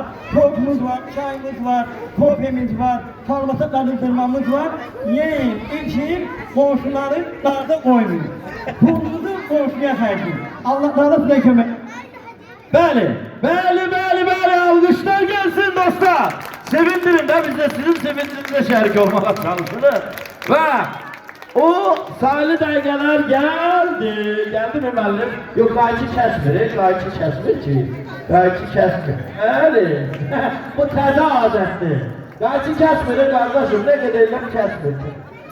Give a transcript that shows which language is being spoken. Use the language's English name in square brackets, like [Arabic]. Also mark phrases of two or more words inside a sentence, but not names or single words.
[Turkish] Tortumuz var, çayımız var, kofemiz var, sarımsak karıştırmamız var. Yiyin, için, komşuları darda koymuyor. Pulunuzu komşuya harcayın. Allah size kömek. [Azerbaijani] Bəli, alqışlar gelsin dostlar. Sevindirin de biz de sizin sevindirinizde şərik olmağa çalışırıq. Və o sayılı dəqiqələr gəldi mi müəllim? Yox, qayçı kəsmir ki. Qayçı kəsmir. Bəli, bu təzə adətdir. Qayçı kəsmir, qardaşım, nə qədərlər kəsmir.